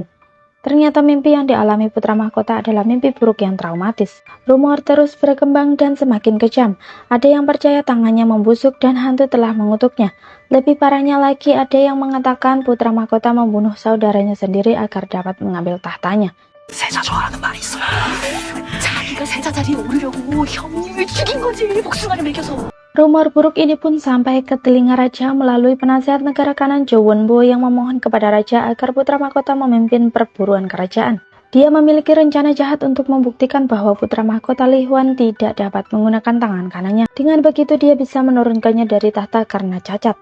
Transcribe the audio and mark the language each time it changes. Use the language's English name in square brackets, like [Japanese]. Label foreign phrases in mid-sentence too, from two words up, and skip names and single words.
[Indonesian] Ternyata mimpi yang dialami putra mahkota adalah mimpi buruk yang traumatis. Rumor terus berkembang dan semakin kejam. Ada yang percaya tangannya membusuk dan hantu telah mengutuknya. Lebih parahnya lagi, ada yang mengatakan putra mahkota membunuh saudaranya sendiri agar dapat mengambil tahtanya. [Korean] 세자조라는 말이 있어요. 자기가 세자 자리에 오르려고 형님을 죽인 거지, 복숭아를 먹여서. [Indonesian] Rumor buruk ini pun sampai ke telinga raja melalui penasihat negara kanan Jo Won-bo yang memohon kepada raja agar putra mahkota memimpin perburuan kerajaan. Dia memiliki rencana jahat untuk membuktikan bahwa putra mahkota Lee Hwan tidak dapat menggunakan tangan kanannya. Dengan begitu dia bisa menurunkannya dari tahta karena cacat.